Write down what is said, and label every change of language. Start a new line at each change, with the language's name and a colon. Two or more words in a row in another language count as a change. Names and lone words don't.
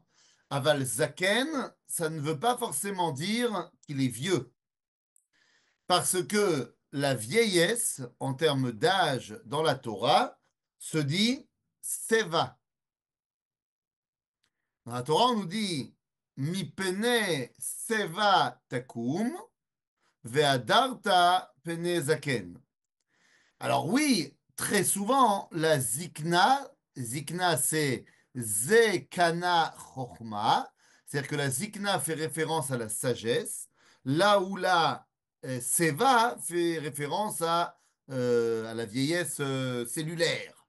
Hebrew: אבל זקן,
French: ça ne veut pas forcément dire qu'il est vieux. Parce que la vieillesse, en termes d'âge dans la Torah, se dit Seva. Dans la Torah, on nous dit
Hebrew: מי שיבה תקום, והדרת פני זקן.
French: Alors oui, très souvent, la zikna c'est
Hebrew: זקנה חכמה,
French: c'est-à-dire que la zikna fait référence à la sagesse, là où la seva fait référence à la vieillesse cellulaire.